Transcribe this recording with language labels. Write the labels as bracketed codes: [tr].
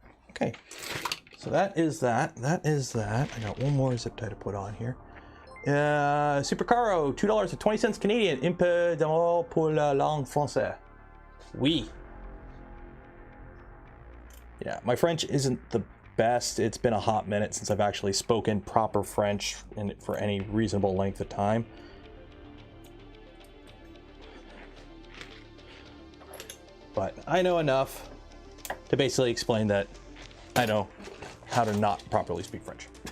[en] Okay, so that is that. That is that. I got one more zip tie to put on here. Super Caro, $2.20 Canadian. [fr] Un peu d'amour pour la langue française. Oui. [en] Yeah, my French isn't the best. It's been a hot minute since I've actually spoken proper French for any reasonable length of time. But I know enough to basically explain that I know how to not properly speak French.